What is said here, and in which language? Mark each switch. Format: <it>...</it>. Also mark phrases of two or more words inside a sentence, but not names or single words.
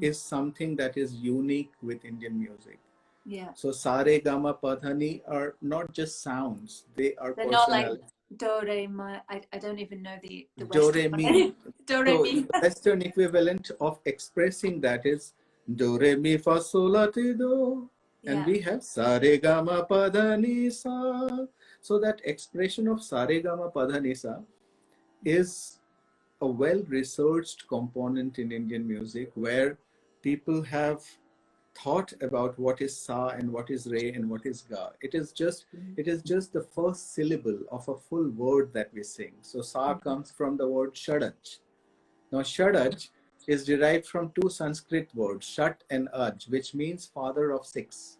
<en>is something that is unique with Indian music. Yeah. So Sare Gama Padhani are not just sounds; they are They're not like personality. do re mi. I don't even know the Do Western re mi. one. Do re So mi. the Western equivalent of expressing that is do re mi fa sol la ti do, and Yeah. we have sa re ga ma pa dha ni sa. So that expression of sa re ga ma pa dha ni sa is a well-researched component in Indian music where people have thought about what is sa and what is re and what is ga. It is just the first syllable of a full word that we sing. So sa comes from the word shadaj. Now shadaj is derived from two Sanskrit words, shat and aj, which means father of six.</en>